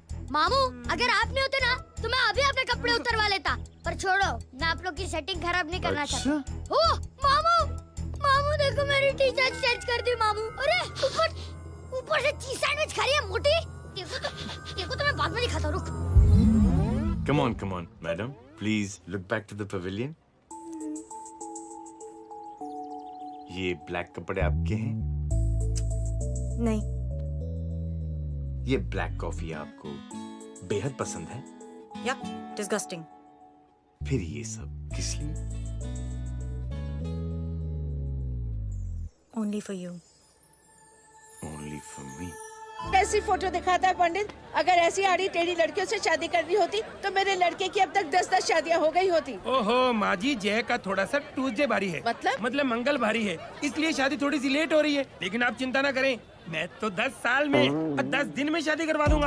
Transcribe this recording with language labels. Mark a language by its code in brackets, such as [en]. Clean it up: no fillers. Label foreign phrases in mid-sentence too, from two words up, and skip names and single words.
[hi] मामू अगर आप नहीं होते ना तो मैं अभी अपने कपड़े उतरवा लेता। पर छोड़ो, मैं आप लोग की सेटिंग खराब नहीं करना चाहता। ओ मामू, मामू देखो मेरी टी शर्ट चेंज कर दी मामू। अरे ऊपर से [en] cheese sandwich [hi] खा रही है मोटी। देखो तो मैं बाद में दिखाता हूँ, रुक। [en] Come on, madam. Please look back to the pavilion. [hi] ये ब्लैक कपड़े आपके हैं? नहीं। ये [en] black coffee [hi] आपको बेहद पसंद है? [en] Yuck, disgusting. [hi] फिर ये सब किस लिए? [en] Only for you. Only for me. [hi] ऐसी फोटो दिखाता है पंडित। अगर ऐसी आड़ी टेढ़ी लड़कियों से शादी करनी होती तो मेरे लड़के की अब तक 10-10 शादियां हो गई होती। ओहो माँ जी, जय का थोड़ा सा ट्यूसडे भारी है। मतलब मंगल भारी है, इसलिए शादी थोड़ी सी लेट हो रही है। लेकिन आप चिंता ना करें, मैं तो 10 साल में और 10 दिन में शादी करवा दूंगा।